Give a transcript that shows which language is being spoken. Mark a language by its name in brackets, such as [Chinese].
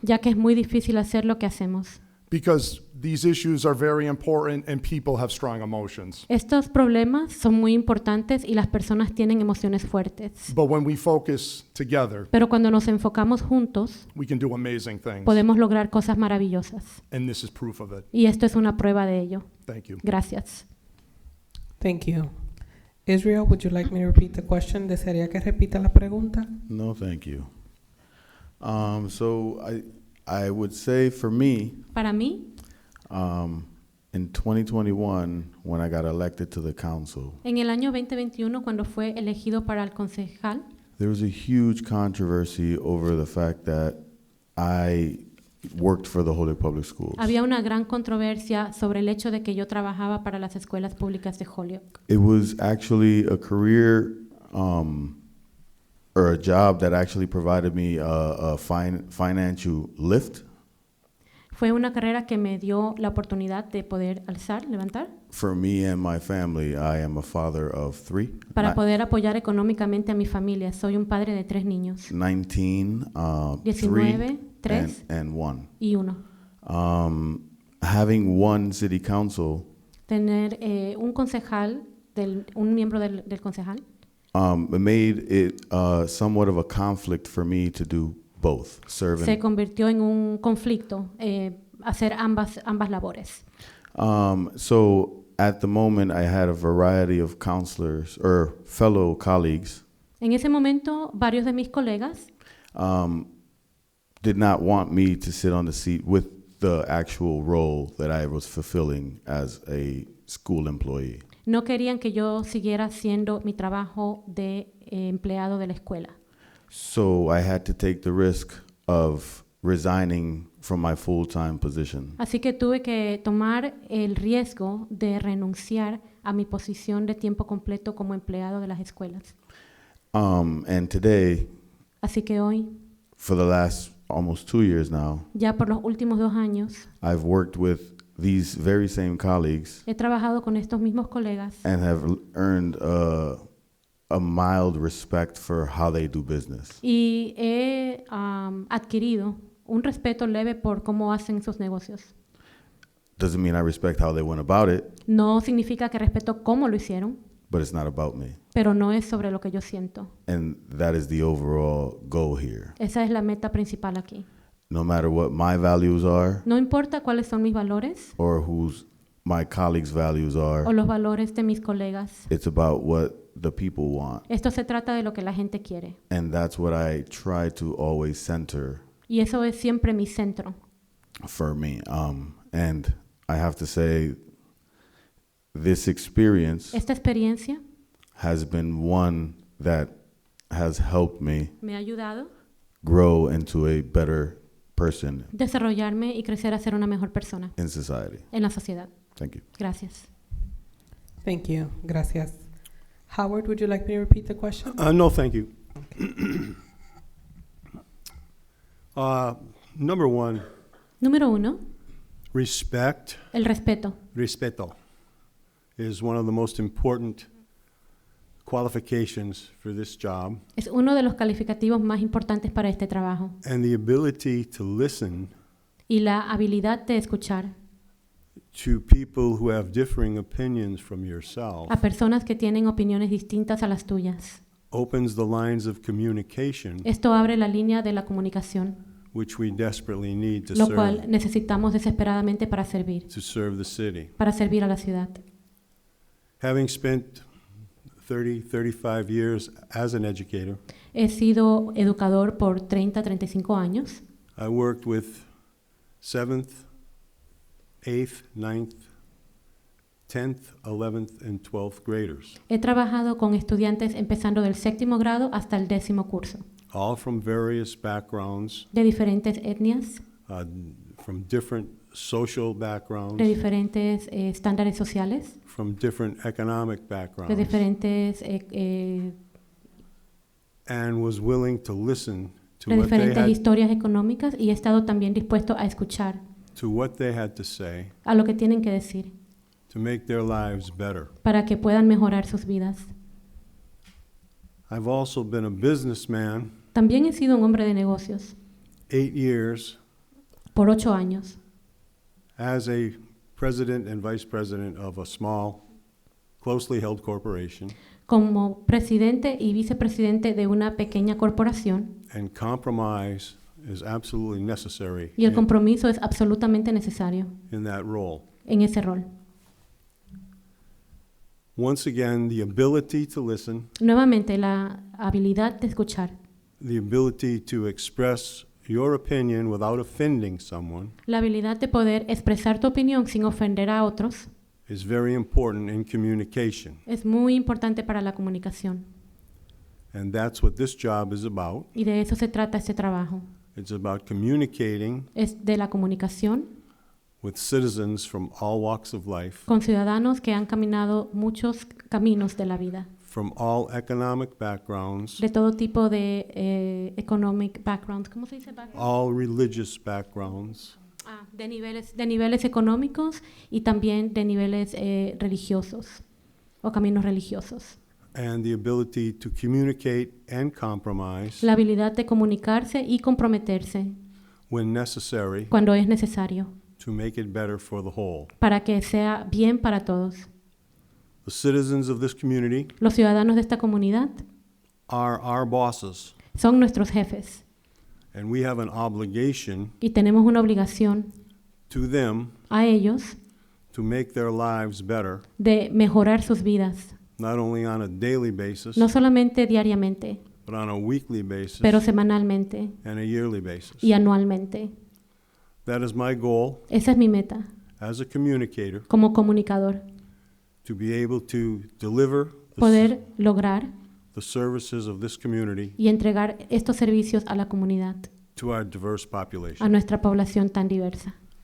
[Spanish] ya que es muy difícil hacer lo que hacemos. [English] because these issues are very important and people have strong emotions. [Spanish] Estos problemas son muy importantes y las personas tienen emociones fuertes. [English] But when we focus together, [Spanish] Pero cuando nos enfocamos juntos, [English] we can do amazing things. [Spanish] podemos lograr cosas maravillosas. [English] And this is proof of it. [Spanish] Y esto es una prueba de ello. [English] Thank you. [Spanish] Gracias. [English] Thank you. Israel, would you like me to repeat the question? [Spanish] ¿Desearía que repita la pregunta? [English] No, thank you. So I would say for me, [Spanish] Para mí, [English] in 2021, when I got elected to the council, [Spanish] en el año 2021, cuando fue elegido para el concejal, [English] there was a huge controversy over the fact that I worked for the Holyoke Public Schools. [Spanish] había una gran controversia sobre el hecho de que yo trabajaba para las escuelas públicas de Holyoke. [English] It was actually a career or a job that actually provided me a financial lift [Spanish] Fue una carrera que me dio la oportunidad de poder alzar, levantar, [English] for me and my family. I am a father of 3. [Spanish] para poder apoyar económicamente a mi familia. Soy un padre de 3 niños, [English] 19, 19, 3 and 1. [Spanish] y 1. [English] Having one city council [Spanish] Tener un concejal, un miembro del concejal, [English] it made it somewhat of a conflict for me to do both, serve [Spanish] se [English] and [Spanish] convirtió en un conflicto, hacer ambas labores. [English] so at the moment I had a variety of counselors or fellow colleagues [Spanish] En ese momento, varios de mis colegas [English] did not want me to sit on the seat with the actual role that I was fulfilling as a school employee. [Spanish] no querían que yo siguiera haciendo mi trabajo de empleado de la escuela. [English] So I had to take the risk of resigning from my full-time position. [Spanish] Así que tuve que tomar el riesgo de renunciar a mi posición de tiempo completo como empleado de las escuelas. [English] And today, [Spanish] Así que hoy, [English] for the last almost 2 years now, [Spanish] ya por los últimos 2 años, [English] I've worked with these very same colleagues [Spanish] he trabajado con estos mismos colegas [English] and have earned a mild respect for how they do business. [Spanish] y he adquirido un respeto leve por cómo hacen sus negocios. [English] Doesn't mean I respect how they went about it, [Spanish] No significa que respeto cómo lo hicieron, [English] but it's not about me. [Spanish] pero no es sobre lo que yo siento. [English] And that is the overall goal here. [Spanish] Esa es la meta principal aquí. [English] No matter what my values are [Spanish] No importa cuáles son mis valores [English] or whose my colleagues' values are, [Spanish] o los valores de mis colegas. [English] it's about what the people want. [Spanish] Esto se trata de lo que la gente quiere. [English] And that's what I try to always center [Spanish] Y eso es siempre mi centro. [English] for me. And I have to say, this experience [Spanish] Esta experiencia [English] has been one that has helped me [Spanish] me ha ayudado [English] grow into a better person [Spanish] a desarrollarme y crecer a ser una mejor persona [English] in society. [Spanish] en la sociedad. [English] Thank you. [Spanish] Gracias. [English] Thank you. [Spanish] Gracias. [English] Howard, would you like me to repeat the question? No, thank you. Number one, [Spanish] Número 1, [English] respect. [Spanish] el respeto. [English] Respeto is one of the most important qualifications for this job. [Spanish] Es uno de los calificativos más importantes para este trabajo. [English] And the ability to listen [Spanish] Y la habilidad de escuchar [English] to people who have differing opinions from yourself [Spanish] a personas que tienen opiniones distintas a las tuyas. [English] opens the lines of communication [Spanish] Esto abre la línea de la comunicación, [English] which we desperately need to [Spanish] lo [English] serve, [Spanish] cual necesitamos desesperadamente para servir [English] the city. [Spanish] a la ciudad. [English] Having spent 35 years as an educator, [Spanish] He sido educador por 35 años. [English] I worked with 7th, 8th, 9th, 10th, 11th, and 12th graders, [Spanish] He trabajado con estudiantes empezando del 7º grado hasta el 10º curso, [English] all from various backgrounds, [Spanish] de diferentes etnias, [English] from different social [Spanish] de [English] backgrounds, [Spanish] diferentes estándares sociales, [English] from different economic [Spanish] de [English] backgrounds, [Spanish] diferentes [English] and was willing to listen to [Spanish] de [English] what they [Spanish] diferentes [English] had, [Spanish] historias económicas y he estado también dispuesto a escuchar [English] to what they had to say [Spanish] a lo que tienen que decir [English] to make their lives better. [Spanish] para que puedan mejorar sus vidas. [English] I've also been a businessman [Spanish] También he sido un hombre de negocios [English] 8 years [Spanish] por 8 años [English] as a president and vice president of a small, closely held corporation, [Spanish] como presidente y vicepresidente de una pequeña corporación [English] and compromise is absolutely necessary [Spanish] y el compromiso es absolutamente necesario [English] in that role. [Spanish] en ese rol. [English] Once again, the ability to listen, [Spanish] Nuevamente, la habilidad de escuchar, [English] the ability to express your opinion without offending someone [Spanish] la habilidad de poder expresar tu opinión sin ofender a otros [English] is very important in communication. [Spanish] es muy importante para la comunicación [English] And that's what this job is about. [Spanish] y de eso se trata este trabajo. [English] It's about communicating [Spanish] Es de la comunicación [English] with citizens from all walks of life, [Spanish] con ciudadanos que han caminado muchos caminos de la vida, [English] from all economic backgrounds, [Spanish] de todo tipo de [English] economic backgrounds, [Spanish] ¿cómo se dice background? [English] all religious backgrounds, [Spanish] De niveles económicos y también de niveles religiosos o caminos religiosos. [English] and the ability to communicate and compromise [Spanish] La habilidad de comunicarse y comprometerse [English] when necessary [Spanish] cuando es necesario [English] to make it better for the whole. [Spanish] para que sea bien para todos. [English] The citizens of this community [Spanish] Los ciudadanos de esta comunidad [English] are our bosses, [Spanish] son nuestros jefes [English] and we have an obligation [Spanish] y tenemos una obligación [English] to them [Spanish] a ellos [English] to make their lives better, [Spanish] de mejorar sus vidas, [English] not only on a daily basis, [Spanish] no solamente diariamente, [English] but on a weekly basis [Spanish] pero semanalmente [English] and a yearly basis. [Spanish] y anualmente. [English] That is my goal [Spanish] Esa es mi meta [English] as a communicator, [Spanish] como comunicador, [English] to be able to deliver [Spanish] poder lograr [English] the services of this community [Spanish] y entregar estos servicios a la comunidad, [English] to our diverse [Spanish] a [English] population. [Spanish] nuestra población tan diversa.